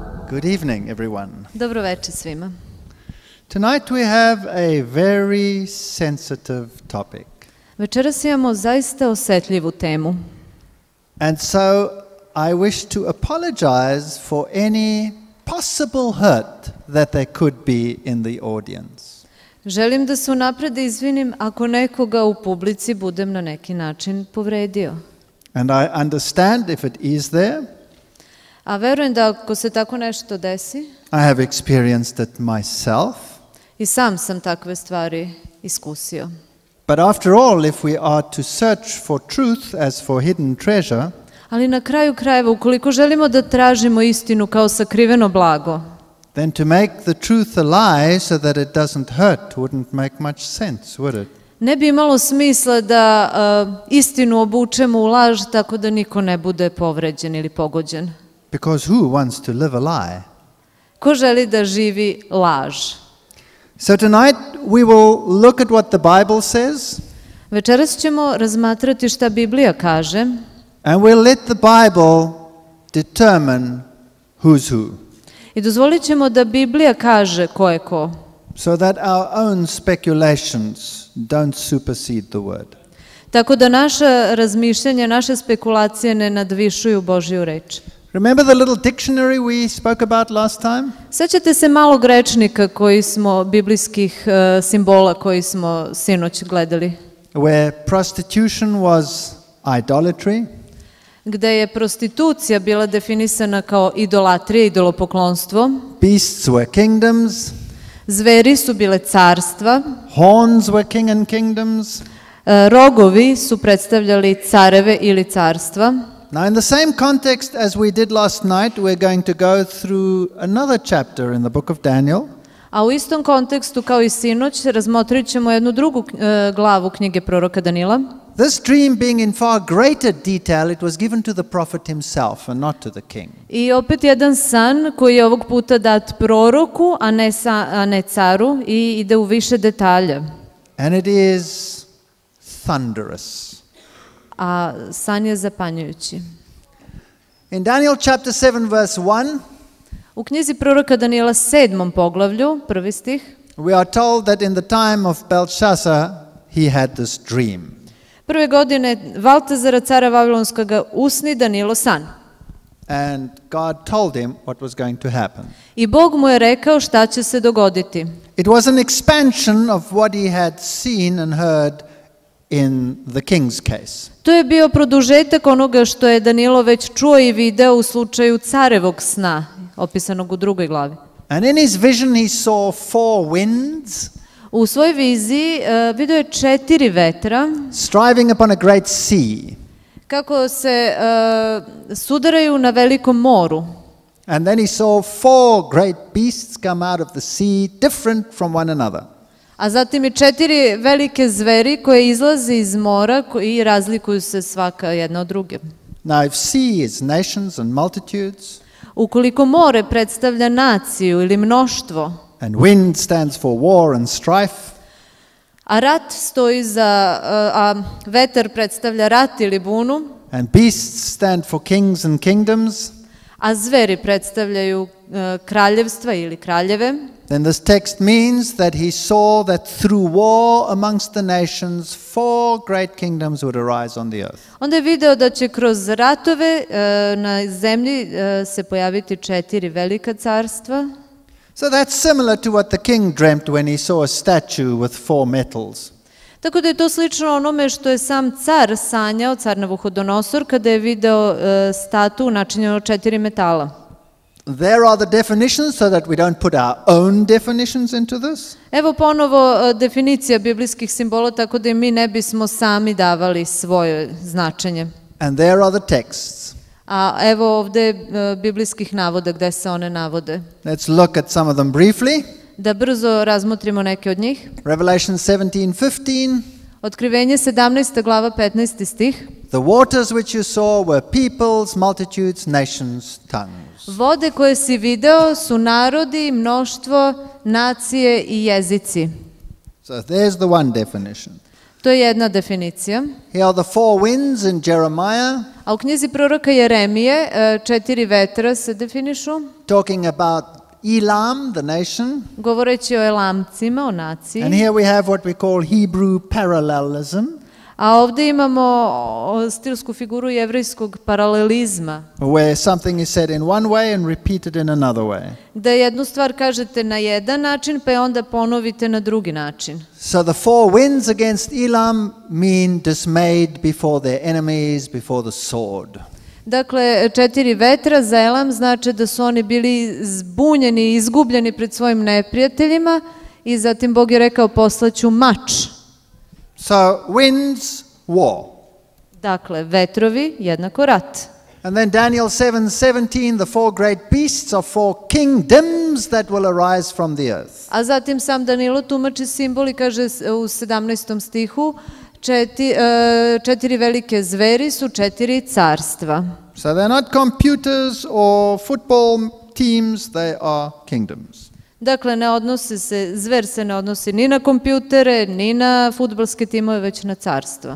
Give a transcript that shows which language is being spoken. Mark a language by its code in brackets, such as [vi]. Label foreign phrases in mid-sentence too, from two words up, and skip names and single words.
[en] Good evening, everyone. [sr] Dobro večer svima. [en] Tonight we have a very sensitive topic. [sr] Večeras imamo zaista osetljivu temu. [en] And so I wish to apologize for any possible hurt that there could be in the audience. [sr] Želim da se unapred izvinim ako nekoga u publici budem na neki način povredio. [en] And I understand if it is there. [sr] A verujem da ako se tako nešto desi, [en] I have experienced it myself. [sr] i sam takve stvari iskusio. [en] But after all, if we are to search for truth as for hidden treasure, [sr] Ali na kraju krajeva, ukoliko želimo da tražimo istinu kao sakriveno blago, [en] then to make the truth a lie so that it doesn't hurt wouldn't make much sense, would it? [sr] ne bi imalo smisla da istinu obučemo u laž tako da niko ne bude povređen ili pogođen. [en] Because who wants to live a lie? [sr] Ko želi da živi laž? [en] So tonight we will look at what the Bible says, [sr] Večeras ćemo razmatrati šta Biblija kaže [en] and we'll let the Bible determine who's who, [sr] i dozvolit ćemo da Biblija kaže ko je ko, [en] so that our own speculations don't supersede the word. [sr] tako da naša razmišljanja, naše spekulacije ne nadvišuju Božju reč. [en] Remember the little dictionary we spoke about last time? [sr] Sećate se malog rečnika biblijskih simbola koji smo sinoć gledali, [en] Where prostitution was idolatry, [sr] gde je prostitucija bila definisana kao idolatrija, idolopoklonstvo, [en] beasts were kingdoms, [sr] zveri su bile carstva, [en] horns were king and kingdoms. [sr] rogovi su predstavljali careve ili carstva. [en] Now, in the same context as we did last night, we're going to go through another chapter in the book of Daniel. [sr] A u istom kontekstu kao i sinoć razmotrit ćemo jednu drugu glavu knjige proroka Danila. [en] This dream being in far greater detail, it was given to the prophet himself and not to the king. [sr] I opet jedan san koji je ovog puta dat proroku, a ne caru, i ide u više detalja. [en] And it is thunderous. [sr] A san je zapanjujući. [en] In Daniel chapter 7 verse 1, [sr] U knjizi proroka Danila 7. poglavlju, 1. stih, [en] we are told that in the time of Belshazzar, he had this dream. [sr] prve godine Valtazara, cara Vavilonskoga, usni Danilo san. [en] And God told him what was going to happen. [sr] I Bog mu je rekao šta će se dogoditi. [en] It was an expansion of what he had seen and heard in the king's case. [sr] To je bio produžetak onoga što je Danilo već čuo i video u slučaju carevog sna, opisanog u 2. glavi. [en] And in his vision he saw 4 winds [sr] U svojoj viziji video je 4 vetra [en] striving upon a great sea. [sr] kako se sudaraju na velikom moru. [en] And then he saw 4 great beasts come out of the sea, different from one another. [sr] A zatim i 4 velike zveri koje izlaze iz mora i razlikuju se svaka jedna od druge. [en] Now if sea is nations and multitudes, [sr] Ukoliko more predstavlja naciju ili mnoštvo, [en] and wind stands for war and strife, [sr] a vetar predstavlja rat ili bunu, [en] and beasts stand for kings and kingdoms, [sr] a zveri predstavljaju kraljevstva ili kraljeve, [en] then this text means that he saw that through war amongst the nations 4 great kingdoms would arise on the earth. [sr] onda je video da će kroz ratove na zemlji se pojaviti 4 velika carstva. [en] So that's similar to what the king dreamt when he saw a statue with 4 metals. [sr] Tako da je to slično onome što je sam car sanjao, car Navuhodonosor, kada je video statu načinjenu od 4 metala. [en] There are the definitions so that we don't put our own definitions into this. [sr] Evo ponovo definicija biblijskih simbola, tako da i mi ne bismo sami davali svoje značenje. [en] And there are the texts. [sr] A evo ovde biblijskih navoda gde se one navode. [en] Let's look at some of them briefly. [sr] Da brzo razmotrimo neke od njih. [en] Revelation 17:15. [sr] Otkrivenje 17. glava 15. stih. [en] The waters which you saw were peoples, multitudes, nations, tongues. [sr] Vode koje si video su narodi, mnoštvo, nacije i jezici. [en] So there's the one definition. [sr] To je jedna definicija. [en] Here are the four winds in Jeremiah, [sr] A u knjizi proroka Jeremije 4 vetra se definišu, [en] talking about Elam, the nation. [sr] govoreći o Elamcima, o naciji. [en] And here we have what we call Hebrew parallelism, [sr] A ovdje imamo stilsku figuru jevrejskog paralelizma, [en] where something is said in one way and repeated in another way. [sr] da jednu stvar kažete na jedan način, pa je onda ponovite na drugi način. [en] So the four winds against Elam mean dismayed before their enemies, before the sword. [sr] Dakle, 4 vetra za Elam znači da su oni bili zbunjeni i izgubljeni pred svojim neprijateljima i zatim Bog je rekao poslaću mač. [en] So winds, war. [sr] Dakle, vetrovi jednako rat. [en] And then Daniel 7:17, the four great beasts are four kingdoms that will arise from the earth. [sr] A zatim sam Danilo tumači simbol i kaže u 17. stihu 4 velike zveri su 4 carstva. [en] So they're not computers or football teams, they are kingdoms. [sr] Dakle, zver se ne odnosi ni na kompjutere, ni na fudbalske timove, već na carstva.